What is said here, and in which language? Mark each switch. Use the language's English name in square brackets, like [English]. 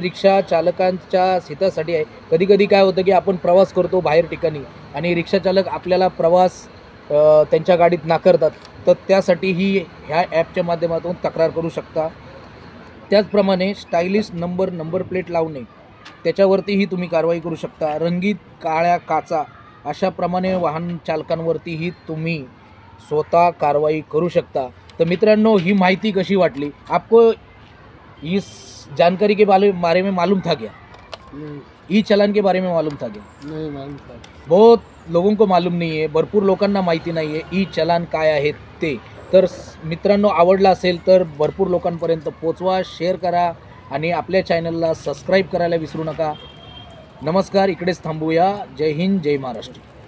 [Marathi] रिक्षा चालकांच्या हितासाठी आहे। कधी काय होतं की आपण प्रवास करतो बाहेर ठिकाणी आणि रिक्षा चालक आपल्याला प्रवास त्यांच्या गाडीत नाकारतात, तर त्यासाठीही ह्या ॲपच्या माध्यमातून तक्रार करू शकता। त्याचप्रमाणे स्टायलिश नंबर प्लेट लावणे, त्याच्यावरतीही तुम्ही कारवाई करू शकता। रंगीत काळ्या काचा अशाप्रमाणे वाहन चालकांवरतीही तुम्ही स्वतः कारवाई करू शकता। तो मित्रों, ही माहिती कशी वाटली? [Hindi] आपको इस जानकारी के बारे में मालूम था क्या? नहीं, ई चालान के बारे में मालूम था क्या? नहीं मालूम था। बहुत लोगों को मालूम नहीं है, [Marathi] भरपूर लोकांना माहिती नाही आहे ई चालान काय आहे ते। तर मित्रांनो, आवडला असेल तर भरपूर लोकांपर्यंत पोचवा, शेअर करा आणि आपल्या चॅनलला सबस्क्राईब करायला विसरू नका। नमस्कार, इकडेच थांबूया। जय हिंद, जय महाराष्ट्र।